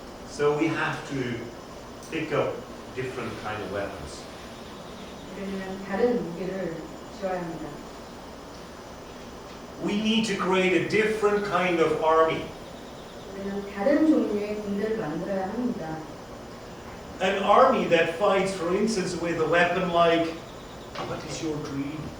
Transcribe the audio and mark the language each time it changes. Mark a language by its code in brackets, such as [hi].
[en] So we have to pick up different kind of weapons. [ko] 우리는 다른 무기를 쥐어야 합니다. [en] We need to create a different kind of army. [ko] 우리는 다른 종류의 군대를 만들어야 합니다. [en] An army that fights, for instance, with a weapon like, what is your dream?